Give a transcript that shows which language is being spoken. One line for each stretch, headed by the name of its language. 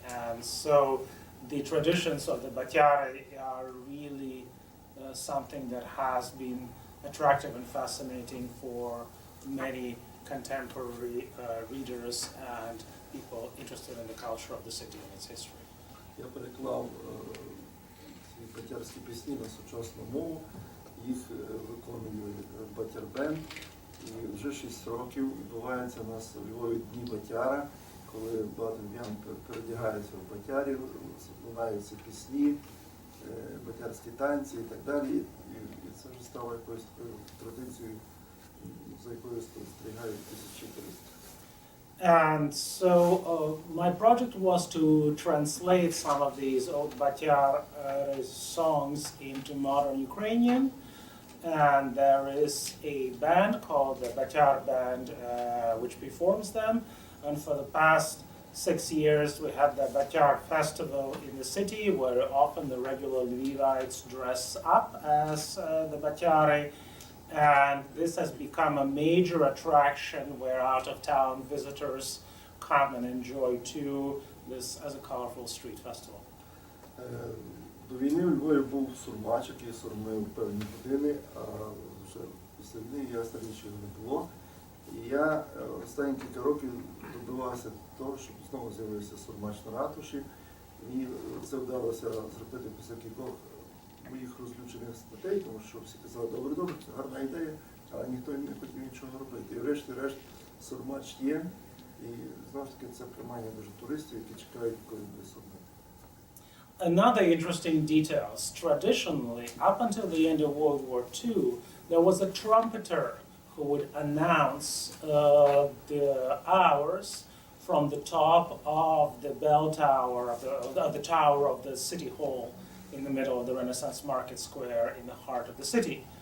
English: And so the traditions of the batyari are really something that has been attractive and fascinating for many contemporary readers and people interested in the culture of the city and its history.
Ukrainian: Я переклав ці батярські пісні на сучасну мову, їх виконує батяр-бенд. І вже 6 років відбувається у нас у Львові Дні батяра, коли багато львів'ян передягаються в батярів, лунаються пісні, батярські танці і так далі. І це вже стало якоюсь такою традицією, за якою спостерігають тисячі туристів.
English: And so my project was to translate some of these old batyar songs into modern Ukrainian. And there is a band called the Batyar Band which performs them. And for the past 6 years we have the Batyar Festival in the city where often the regular Lvivites dress up as the Batyari. And this has become a major attraction where out-of-town visitors come and enjoy too this as a colorful street festival.
Ukrainian: До війни у Львові був сурмач, який сурмив певні години, а вже після війни ясна річ його не було. І я останні кілька років добивався того, щоб знову з'явився сурмач на ратуші. Мені це вдалося зробити після кількох моїх розлючених статей, тому що всі казали, добре, це гарна ідея, але ніхто не хотів нічого робити. І врешті-решт сурмач є, і знову ж таки це приймання дуже туристів, які чекають, коли буде сурмити.
English: Another interesting detail, traditionally, up until the end of World War II, there was a trumpeter who would announce the hours from the top of the bell tower, of the tower of the city hall in the middle of the Renaissance Market Square in the heart of the city.